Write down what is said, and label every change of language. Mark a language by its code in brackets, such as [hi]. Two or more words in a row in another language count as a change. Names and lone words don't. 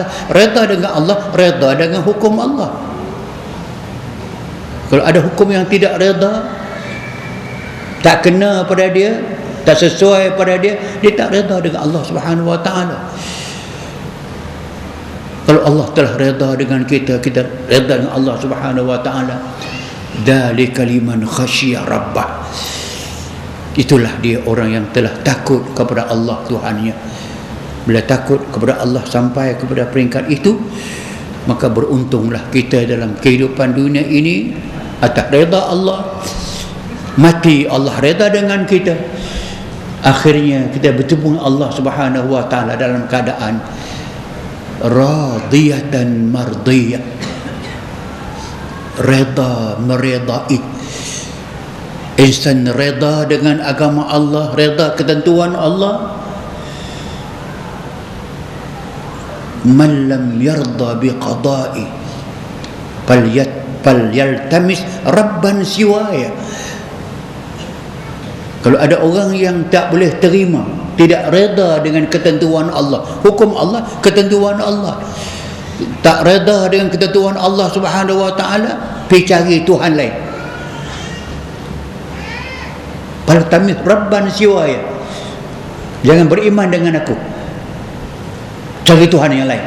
[ms] Reda dengan Allah, reda dengan hukum Allah. Kalau ada hukum yang tidak reda, tak kena pada dia, tak sesuai pada dia, dia tak reda dengan Allah [ar] سبحانه وتعالى. [ms] Kalau Allah telah reda dengan kita, kita reda dengan Allah [ar] سبحانه وتعالى. ذلك لمن خشي ربه. [ms] Itulah dia orang yang telah takut kepada Allah Tuhannya. Bila takut kepada Allah sampai kepada peringkat itu, maka beruntunglah kita dalam kehidupan dunia ini atas reda Allah. Mati Allah reda dengan kita, akhirnya kita bertemu Allah [ar] سبحانه وتعالى [ms] dalam keadaan [ar] راضية مرضية, [ms] reda meredai. Insan reda dengan agama Allah, reda ketentuan Allah. [ar] من لم يرض بقضائي فليلتمس ربا سواي. [ms] Kalau ada orang yang tak boleh terima, tidak reda dengan ketentuan Allah, hukum Allah, ketentuan Allah, tak reda dengan ketentuan Allah [ar] سبحانه وتعالى, [ms] pergi cari Tuhan lain. [ar] فالتمس ربا سواي, [ms] Jangan beriman dengan aku, cari Tuhan yang lain.